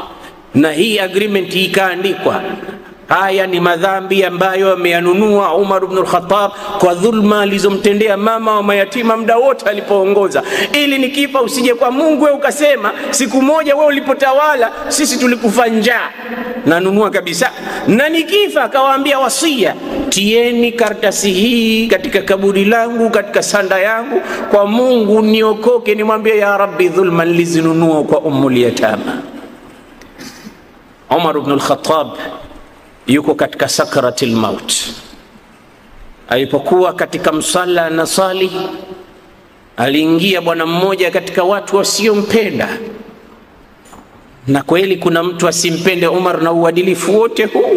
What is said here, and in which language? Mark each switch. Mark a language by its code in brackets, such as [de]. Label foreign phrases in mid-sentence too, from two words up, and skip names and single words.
[sw] Na hii agreement ikaandikwa, haya ni madhambi ambayo ameyanunua Umar ibn al-Khattab kwa dhulma alizomtendea mama wa mayatima muda wote alipoongoza, ili nikifa usije kwa Mungu wewe ukasema siku moja wewe ulipotawala sisi tulikufa njaa. Nanunua kabisa. Na nikifa akawaambia wasia, tieni karatasi hii katika kaburi langu, katika sanda yangu, kwa Mungu niokoke, nimwambie [ar] يا رب [sw] dhulma nilizinunua kwa [ar] أم اليتامى. [sw] Umar ibn al-Khattab yuko katika [ar] سكرات الموت. [sw] Alipokuwa katika msalla na sali, aliingia bwana mmoja katika watu wasiompenda. Na kweli kuna mtu asimpende Umar na uadilifu wote huu?